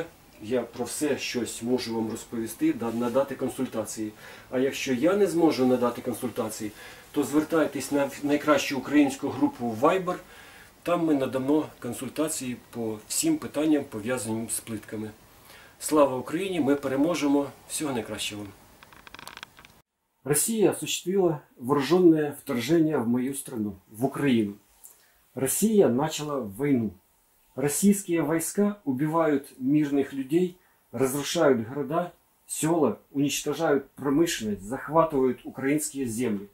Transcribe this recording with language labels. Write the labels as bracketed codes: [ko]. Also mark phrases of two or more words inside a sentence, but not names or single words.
[uk] Я про все щось можу вам розповісти, надати консультації. А якщо я не зможу надати консультації, то звертайтесь на найкращу українську групу Viber. Там ми надамо консультації по всім питанням, пов'язаним з плитками. Слава Україні! Ми переможемо! Всього найкращого! [ru] Россия осуществила вооруженное вторжение в мою страну, в Украину. Россия начала войну. Российские войска убивают мирных людей, разрушают города, села, уничтожают промышленность, захватывают украинские земли.